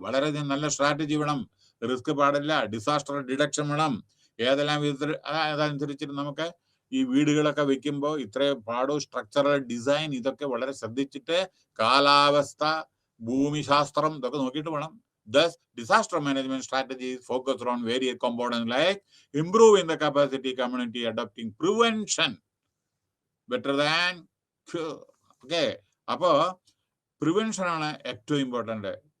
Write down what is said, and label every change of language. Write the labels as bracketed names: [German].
[Malayalam] വളരെയധികം നല്ല സ്ട്രാറ്റജി വേണം. റിസ്ക് പാടില്ല, ഡിസാസ്റ്റർ ഡിഡക്ഷൻ വേണം. ഏതെല്ലാം വിധത്തിൽ അതനുസരിച്ചിട്ട് നമുക്ക് ഈ വീടുകളൊക്കെ വെക്കുമ്പോൾ ഇത്രയും പാടും, സ്ട്രക്ചറൽ ഡിസൈൻ ഇതൊക്കെ വളരെ ശ്രദ്ധിച്ചിട്ട്, കാലാവസ്ഥ, ഭൂമിശാസ്ത്രം ഇതൊക്കെ നോക്കിയിട്ട് വേണം. [English] Thus, disaster management strategies focus on various components like improving the capacity, community adopting prevention better than cure. [Malayalam] Okay, അപ്പോ പ്രിവെൻഷൻ ആണ് ഏറ്റവും ഇമ്പോർട്ടന്റ്.